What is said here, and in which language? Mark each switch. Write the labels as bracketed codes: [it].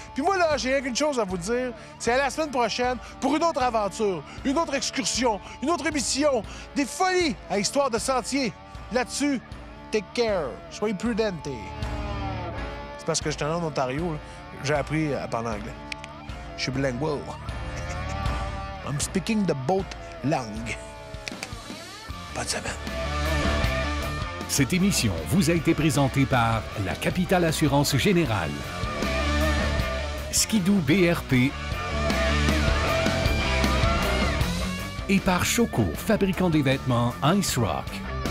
[fr] Puis moi, là, j'ai rien qu'une chose à vous dire. C'est à la semaine prochaine pour une autre aventure, une autre excursion, une autre émission, des folies à Histoire de Sentier. Là-dessus, [en] take care. [fr] Soyez prudents. Parce que je suis en Ontario, j'ai appris à parler anglais. Je suis bilingual. [en] I'm speaking the both langues. [fr] Bonne semaine. Cette émission vous a été présentée par la Capitale Assurance Générale, Skidoo BRP et par Choco, fabricant des vêtements Ice Rock.